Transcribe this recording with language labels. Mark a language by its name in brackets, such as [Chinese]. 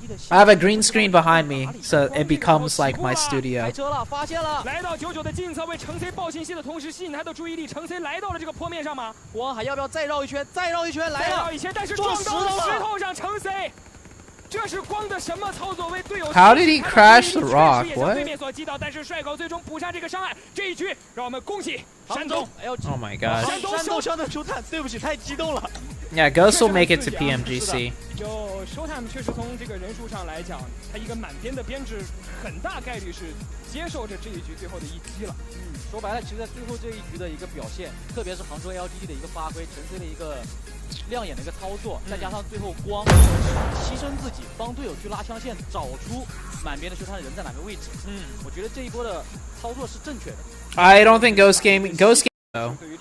[English] I have a green screen behind me, so it becomes like my studio. [Chinese] 来到99的近侧，为程 C 报信息的同时，吸引他的注意力。程 C 来到了这个坡面上吗？光海要不要再绕一圈？再绕一圈，来了！再绕一圈，但是撞到了石头上，程 C。这是光的什么操作？为队友 [English] How did he crash the rock? What? [Chinese] 对面所击倒，但是帅狗最终补上这个伤害。这一局，让我们恭喜山东 [English] Oh my god. [Chinese] 山东伤的球探，对不起，太激动了。 [English] Yeah, Ghost will make it to PMGC. [Chinese] 就 Showtime 确实从这个人数上来讲，他一个满编的编制，很大概率是接受着这一局最后的一击了。说白了，其实在最后这一局的一个表现，特别是杭州 LGD 的一个发挥，陈 C 的一个亮眼的一个操作，再加上最后光牺牲自己，帮队友去拉枪线，找出满编的球探人在哪个位置。我觉得这一波的操作是正确的。 [English] I don't think Ghost Gaming though.